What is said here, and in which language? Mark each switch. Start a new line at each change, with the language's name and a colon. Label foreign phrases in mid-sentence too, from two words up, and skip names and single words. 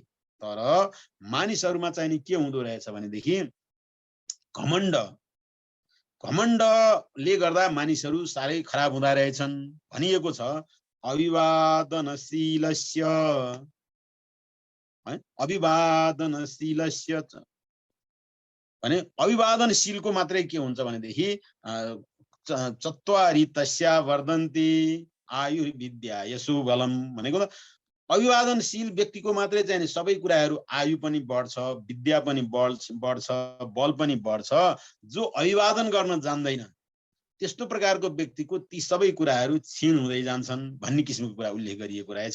Nepali: तर मानिसहरूमा चाहिँ नि के हुँदो रहेछ भनेदेखि घमण्ड, घमण्डले गर्दा मानिसहरू साह्रै खराब हुँदा रहेछन्। भनिएको छ
Sanskrit: अभिवादनशीलस्य अभिवादनशीलस्य
Nepali: भने अभिवादनशीलको मात्रै के हुन्छ भनेदेखि
Sanskrit: चत्वारि तस्या वर्धन्ति आयुर्विद्या यशो बलम
Nepali: भनेको त अभिवादनशील व्यक्तिको मात्रै चाहिँ सबै कुराहरू आयु पनि बढ्छ, विद्या पनि बढ्छ, बल पनि बढ्छ। जो अभिवादन गर्न जान्दैन त्यस्तो प्रकारको व्यक्तिको ती सबै कुराहरू क्षीण हुँदै जान्छन् भन्ने किसिमको कुरा उल्लेख गरिएको रहेछ।